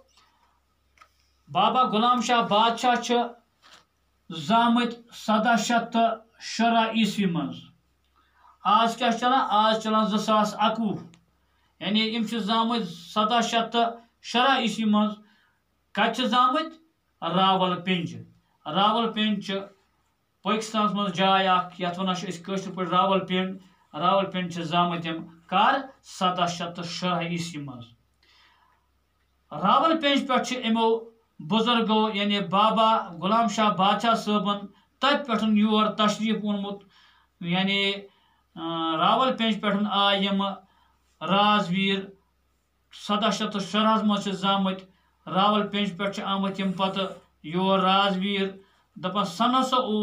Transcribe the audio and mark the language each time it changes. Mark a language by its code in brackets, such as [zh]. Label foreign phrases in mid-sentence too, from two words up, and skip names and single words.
[ks] بابا غلام شاہ بادشاہ زامت 1706 عیسوی من آج کیا چلان آج چلان 2021 یعنی یم زامت 1706 عیسوی من کت زامت راول پنج پاکستان من جائے اخ یت ونان کشر پہ راول پنڈ زامت یم کر 1706 عیسوی من راول پنج پہ امو بزرگو یعنی بابا غلام شاہ بادشاہ صٲبن تت پہ یور تشریف اونمت یعنی راول پنج پہ آئی یم رازویر 1706 من زامت راول پنج پہ آمت یم پتہ یور رازویر دپان سن ہسا